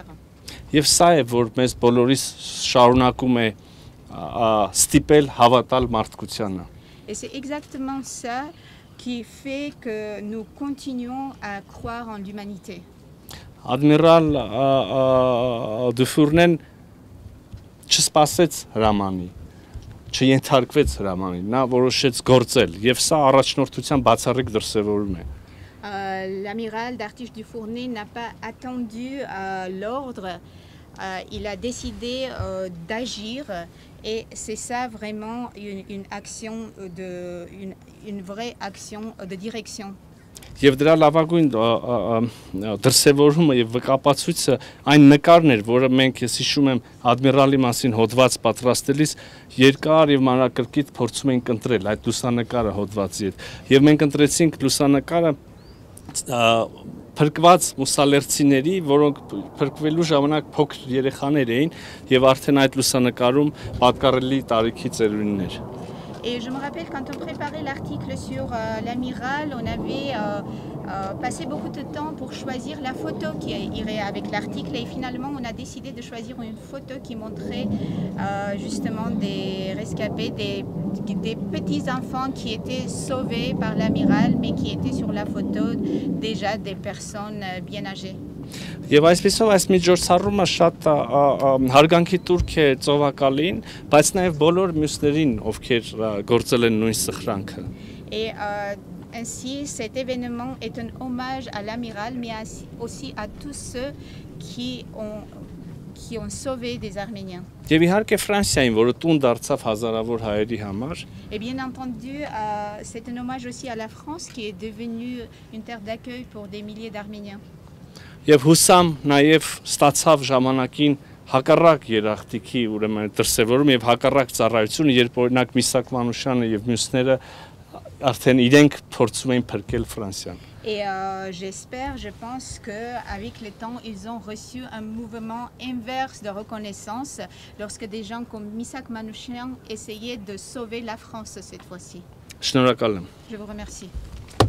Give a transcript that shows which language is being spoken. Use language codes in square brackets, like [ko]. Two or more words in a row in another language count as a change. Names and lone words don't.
[hy] Եվ սա է, որ մեզ բոլորիս շարունակում է ստիպել հավատալ մարդկությանը։ [fr] Et c'est exactement ça qui fait que nous continuons à croire en l'humanité. [hy] Ադմիրալ Դուֆուրնեն չսպասեց հրամանի, չենթարկվեց հրամանին, նա որոշեց գործել, եւ սա առաջնորդության բացառիկ դրսևորում է։ [fr] L'amiral d'Artiche Dufournet n'a pas attendu l'ordre, il a décidé d'agir et c'est ça vraiment une action une vraie action de direction. [hy] Եվ դրա լավագույն դրսևորումը եւ վկապացույցը այն նկարն էր, որը մենք ես հիշում եմ ադմիրալի մասին հոդված պատրաստելիս երկար եւ մանրակրկիտ փորձում էինք ընտրել այդ լուսանկարը հոդվածի հետ։ Եվ մենք ընտրեցինք լուսանկարը փրկված մուսալերցիների, որոնք փրկվելու ժամանակ փոքր երեխաներ էին եւ արդեն այդ լուսանկարում պատկառելի տարիքի ծերունիներ։ [fr] Et je me rappelle quand on préparait l'article sur l'amiral, on avait passé beaucoup de temps pour choisir la photo qui irait avec l'article et finalement on a décidé de choisir une photo qui montrait justement des rescapés, des petits enfants qui étaient sauvés par l'amiral mais qui étaient sur la photo déjà des personnes bien âgées. [hy] Եվ այսպեսով այս միջոցառումը շատ հարգանքի տուրք է ծովակալին, բայց նաև բոլոր մյուսներին, ովքեր գործել են նույն սխրանքը։ [fr] Et ainsi cet événement est un hommage à l'amiral mais aussi à tous ceux qui ont sauvé des Arméniens. [hy] Եվ իհարկե Ֆրանսիային, որը տուն դարձավ հազարավոր հայերի համար։ [fr] Et bien entendu, c'est un hommage aussi à la France qui est devenue une terre d'accueil pour des milliers d'Arméniens. [hy] Եվ հուսամ նաև ստացավ ժամանակին հակառակ երախտիկի ուրեմն դրսևորում եւ հակառակ ծառայություն, երբ օրինակ Միսակ Մանուշյանը եւ մյուսները արդեն իրենք փորձում էին փրկել Ֆրանսիան։ [fr] Et je pense qu'avec le temps, ils ont reçu un mouvement inverse de reconnaissance lorsque des gens comme Misak Manouchian essayaient de sauver la France cette fois-ci. [hy] Շնորհակալ եմ։ [fr] Je vous remercie.